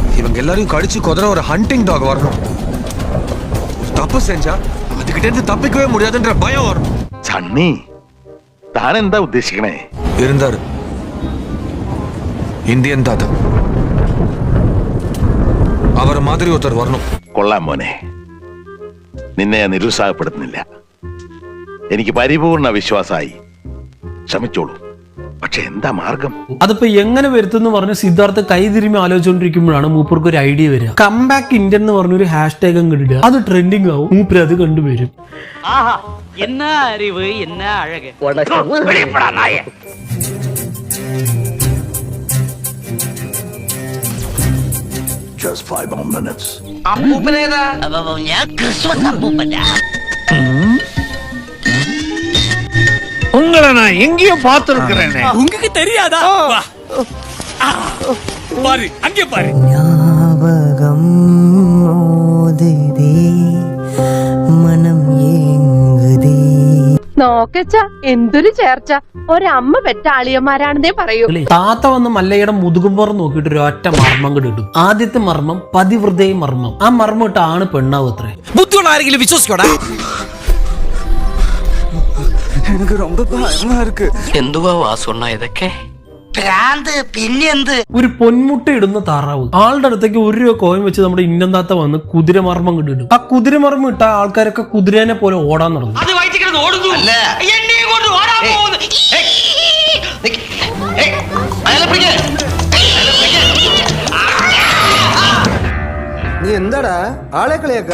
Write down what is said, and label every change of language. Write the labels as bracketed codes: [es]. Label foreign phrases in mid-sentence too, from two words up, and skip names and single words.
[ta] அங்க எல்லாரையும் கடிச்சு கொதற ஒரு [en] hunting dog [ta] வரணும். தப்பு செஞ்சா அதுகிட்ட இருந்து தப்பிக்கவே முடியாதுன்ற பயம் வரணும். [ml] சன்னி താൻ എന്താ ഉദ്ദേശിക്കണേ? இருந்தாரு ഇന്ത്യൻ താത്ത, അവരെ മാതിരി ഒത്തർ വരണം. കൊള്ളാം മോനെ, നിന്നെ ഞാൻ നിരുത്സാഹപ്പെടുത്തുന്നില്ല. എനിക്ക് പരിപൂർണ വിശ്വാസമായി. ശ്രമിച്ചോളൂ, പക്ഷെ എന്താ മാർഗം? അതിപ്പോ എങ്ങനെ വരുത്തുന്ന പറഞ്ഞ സിദ്ധാർത്ഥ കൈതിരിമി ആലോചിച്ചുകൊണ്ടിരിക്കുമ്പോഴാണ് മൂപ്പർക്ക് ഒരു ഐഡിയ വരിക. [en] comeback Indian [ml] എന്ന് പറഞ്ഞൊരു ഹാഷ്ടാഗ് അങ്ങ് ഇടുക, അത് ട്രെൻഡിങ് ആവും, മൂപ്പര് അത് കണ്ടുവരും. [ta] என்ன அறிவு, என்ன அழகு. [en] Just 5 more minutes. [ml] അപ്പൂപ്പനേതാ? ഞാൻ ക്രിസ്മസ് അപ്പൂപ്പനാ. [ta] உங்களை நான் எங்கேயோ பார்த்திருக்கிறேன். உங்களுக்கு தெரியாதா? பாரு, அங்கே பாரு. ஞாபகம் மோதுதே, மனம் ஏங்குதே. [ml] നോക്കച്ച എന്തൊരു ചേർച്ച, ഒരമ്മ പെറ്റ ആളിയന്മാരാണെന്നേ പറയൂ. താത്ത വന്ന് മല്ലയുടെ മുതുകുമ്പുറം നോക്കിയിട്ട് ഒരു ഒറ്റ മർമ്മം കിട്ടും. ആദ്യത്തെ മർമ്മം പതിവൃതയും മർമ്മം. ആ മർമ്മം ഇട്ട് ആണ് പെണ്ണാവും അത്രേ. ബുദ്ധിയുള്ള ആരെങ്കിലും വിശ്വസിക്കോടാ? [ta] எனக்கு ரொம்ப பயமா இருக்கு. [ml] എന്തുവാ വാസുണ്ണ ഇതൊക്കെ? ഭ്രാന്ത് പിന്നെന്ത്? ഒരു പൊന്മുട്ട ഇടുന്ന താറാവ് ആളുടെ അടുത്തേക്ക് 1 രൂപ കോയിൻ വെച്ച് നമ്മുടെ ഇന്ത്യൻ താത്ത വന്ന് കുതിരമർമ്മം കിട്ടിടും. ആ കുതിരമർമ്മം ഇട്ട ആൾക്കാരൊക്കെ കുതിരേനെ പോലെ ഓടാൻ നടന്നു. അത് വയറ്റിക്കിടന്ന് ഓടുന്നു. എന്നെ കൊണ്ട് ഓടാൻ പോകുന്നു. നീ എന്താടാ ആളെ കളിയാക്ക?